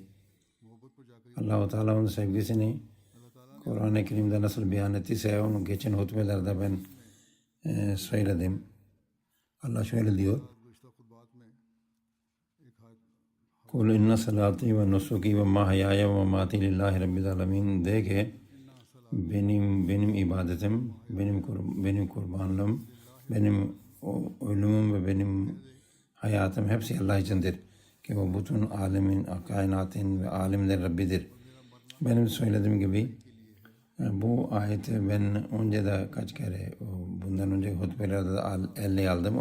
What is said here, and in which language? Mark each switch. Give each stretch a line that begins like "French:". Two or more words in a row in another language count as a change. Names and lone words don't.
Turkish: Allah-u Teala onun sevgisini Kur'an-ı Kerim'de nasıl beyan ettiyse onu geçen hutbelerde ben söyledim. Allah şöyle diyor.
Arabic: قل إن صلاتي ونسكي ومحياي ومماتي لله رب العالمين
Turkish: de ki benim ibadetim, benim kurbanlığım, benim ölümüm ve benim hayatım hepsi Allah içindir. Ki o bütün alemin, kainatın ve alemlerin Rabbidir. Benim söylediğim gibi bu ayeti ben önce de kaç kere bundan önce hutbelerde de elle aldım.